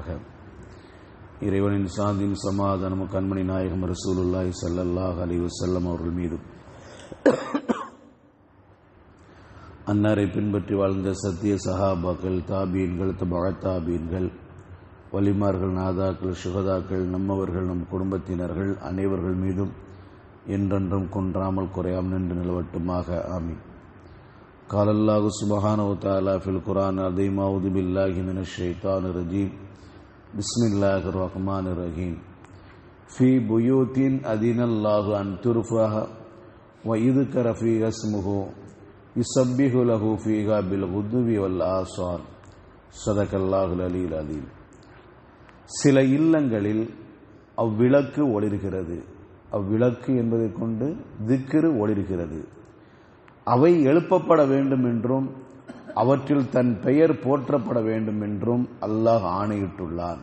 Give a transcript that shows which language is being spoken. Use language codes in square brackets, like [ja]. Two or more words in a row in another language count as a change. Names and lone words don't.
[ta] இறைவனின் சாந்தியும் சமாதானமும் கண்மணி நாயகம் [ar] رسول الله صلى الله عليه وسلم [ta] அவர்கள் மீதும், அன்னாரை பின்பற்றி வாழ்ந்த சத்திய சஹாபாக்கள், தாபீன்கள், தாபீன்கள், வலிமார்கள், நாதாக்கள், சுகதாக்கள், நம்மவர்கள், நம் குடும்பத்தினர்கள் அனைவர்கள் மீதும் என்றென்றும் குன்றாமல் குறையாமல் நின்று நிலவட்டுமாக. ஆமீன். [ar] قال الله سبحانه وتعالى في القرآن العظيم: أعوذ بالله من الشيطان الرجيم بسم الله الرحمن الرحيم في بيوت أذن الله أن ترفع ويذكر فيها اسمه يسبح له فيها بالغدو والآصال. صدق الله العلي العظيم. [ta] சில இல்லங்களில் அவ்விளக்கு ஒளிர்கிறது. அவ்விளக்கு என்பதை கொண்டு திக்ரு ஒளிர்கிறது. அவை எழுப்பப்பட வேண்டும் என்றும் அவற்றில் தன் பெயர் போற்றப்பட வேண்டும் என்றும் அல்லாஹ் ஆணையிட்டுள்ளான்.